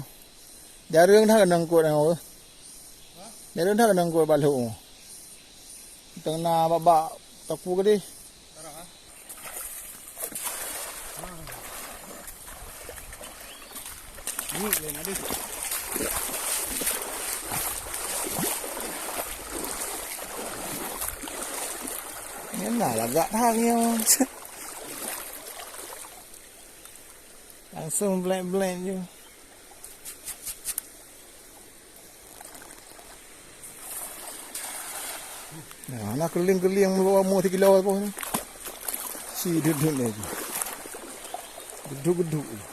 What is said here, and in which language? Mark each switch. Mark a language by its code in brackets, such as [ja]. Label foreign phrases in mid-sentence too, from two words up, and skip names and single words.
[ms] Jarang dah nang ko nang. Jarang dah nang ko balu. Teng na baba tapu ke di. Ni le na di. Ni na lagak dah nyo. Langsung blend je. Nah, nak keliling-keliling bawa mu 3 kilo apa ni. Si duduk ni je. Duduk-duduk.